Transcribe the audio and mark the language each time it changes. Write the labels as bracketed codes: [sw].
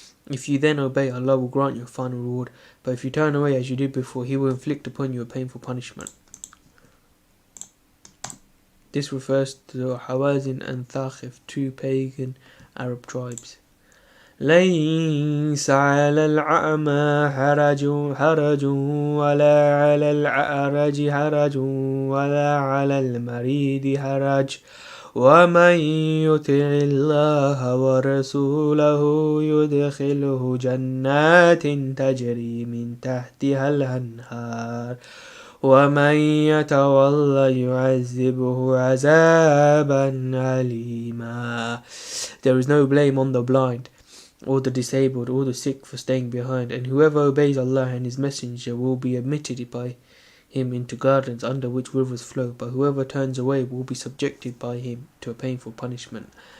[en] If you then obey, Allah will grant you a final reward. But if you turn away as you did before, He will inflict upon you a painful punishment. This refers to Hawazin and Thaqif, two pagan Arab tribes. [ar] ليس على الأعمى حرج ولا على الأعرج حرج ولا على المريض حرج ومن يطع الله ورسوله يدخله جنات تجري من تحتها الأنهار ومن يتولى يعذبه عذابا أليما. [en] There is no blame on the blind, or the disabled, or the sick for staying behind, and whoever obeys Allah and His Messenger will be admitted by Him into gardens under which rivers flow, but whoever turns away will be subjected by Him to a painful punishment.